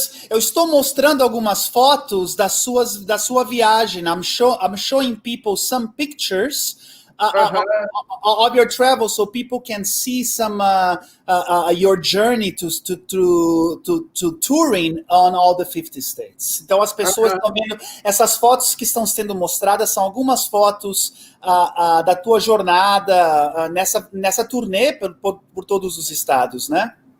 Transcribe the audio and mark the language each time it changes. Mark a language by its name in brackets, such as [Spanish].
[Portuguese] Eu estou mostrando algumas fotos da sua viagem. [English] I'm showing people some pictures of your travel, so people can see some your journey to touring on all the 50 states. [Portuguese] Então as pessoas estão vendo essas fotos que estão sendo mostradas, são algumas fotos da tua jornada nessa turnê por todos os estados, né?